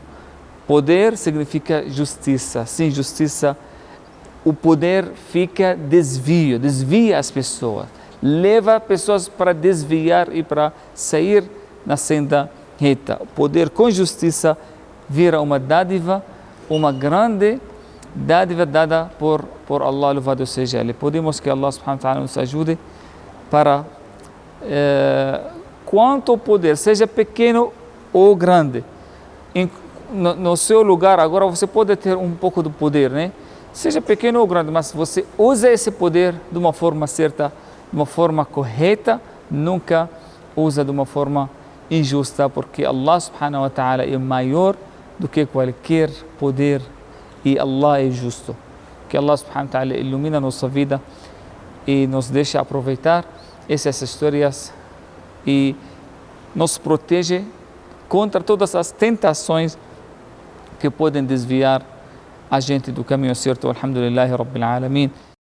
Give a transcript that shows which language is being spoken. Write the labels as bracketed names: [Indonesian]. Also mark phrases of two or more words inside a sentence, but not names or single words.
[Portuguese] Poder significa justiça. Sem justiça, o poder desvia as pessoas, leva pessoas para desviar e para sair na senda reta. O poder com justiça vira uma dádiva, uma grande dádiva dada por Allah, louvado seja Ele. Podemos que [Arabic] الله سبحانه وتعالى [Portuguese] nos ajude para quanto o poder, seja pequeno ou grande, no seu lugar. Agora você pode ter um pouco do poder, né? Seja pequeno ou grande, mas você usa esse poder de uma forma certa, de uma forma correta, nunca usa de uma forma injusta, porque [Arabic] الله سبحانه وتعالى [Portuguese] é maior do que qualquer poder e Allah é justo. Que [Arabic] الله سبحانه وتعالى [Portuguese] ilumina nossa vida e nos deixa aproveitar essas histórias e nos protege contra todas as tentações que podem desviar a gente do caminho certo. [Arabic] الحمد لله رب العالمين.